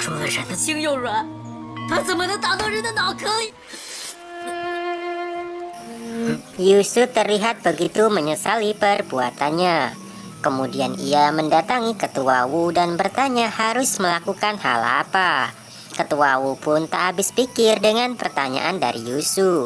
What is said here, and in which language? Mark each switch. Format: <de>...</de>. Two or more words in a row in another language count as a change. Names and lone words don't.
<zh>人的心又软，他怎么能打到人的脑壳里？</zh> <id>Yusu terlihat begitu menyesali perbuatannya. Kemudian ia mendatangi Ketua Wu dan bertanya harus melakukan hal apa. Ketua Wu pun tak habis pikir dengan pertanyaan dari Yusu.</id>